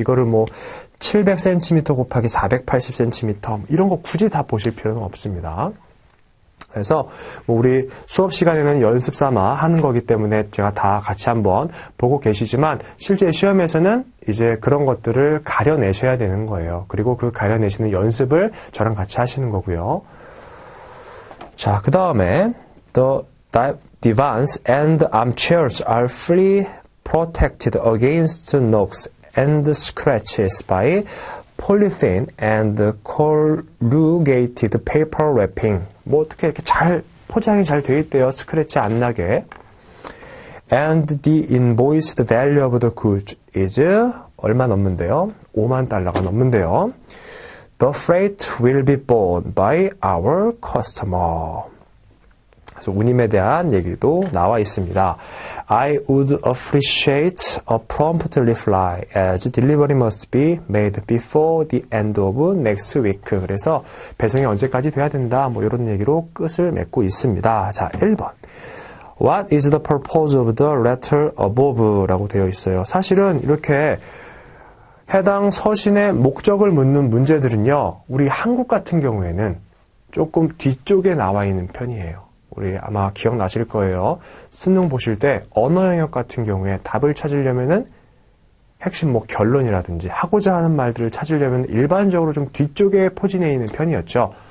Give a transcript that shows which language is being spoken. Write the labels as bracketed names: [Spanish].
[Korean] 이거를 700cm 곱하기 480cm 이런 거 굳이 다 보실 필요는 없습니다. 그래서 우리 수업 시간에는 연습 삼아 하는 거기 때문에 제가 다 같이 한번 보고 계시지만 실제 시험에서는 이제 그런 것들을 가려내셔야 되는 거예요. 그리고 그 가려내시는 연습을 저랑 같이 하시는 거고요. 자, 그 다음에 [English] The divans and armchairs are fully protected against knocks and scratches by polythene and corrugated paper wrapping. [Korean] 어떻게 이렇게 잘 포장이 잘 되어 있대요. 스크래치 안 나게. [English] And the invoiced value of the goods is [Korean] 얼마 넘는데요? 5만 달러가 넘는데요. [English] The freight will be borne by our customer. [Korean] 그래서 운임에 대한 얘기도 나와 있습니다. [English] I would appreciate a prompt reply as delivery must be made before the end of next week. [Korean] 그래서 배송이 언제까지 돼야 된다. 이런 얘기로 끝을 맺고 있습니다. 자, 1번. [English] What is the purpose of the letter above? [Korean] 라고 되어 있어요. 사실은 이렇게 해당 서신의 목적을 묻는 문제들은요, 우리 한국 같은 경우에는 조금 뒤쪽에 나와 있는 편이에요. 우리 아마 기억나실 거예요. 수능 보실 때 언어 영역 같은 경우에 답을 찾으려면은 핵심 결론이라든지 하고자 하는 말들을 찾으려면 일반적으로 좀 뒤쪽에 포진해 있는 편이었죠.